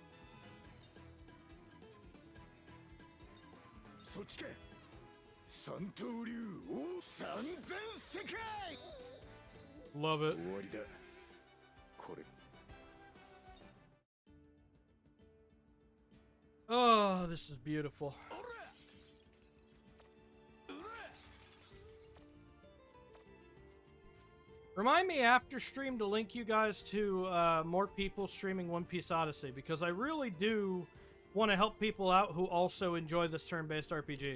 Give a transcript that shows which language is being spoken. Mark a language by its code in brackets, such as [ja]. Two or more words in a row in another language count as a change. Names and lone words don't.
[ja] そっちか。三刀流王三千世界。 [en] Love it. [ja] 終わりだ。これ。 [en] Oh, this is beautiful. Remind me after stream to link you guys to more people streaming One Piece Odyssey, because I really do want to help people out who also enjoy this turn-based RPG.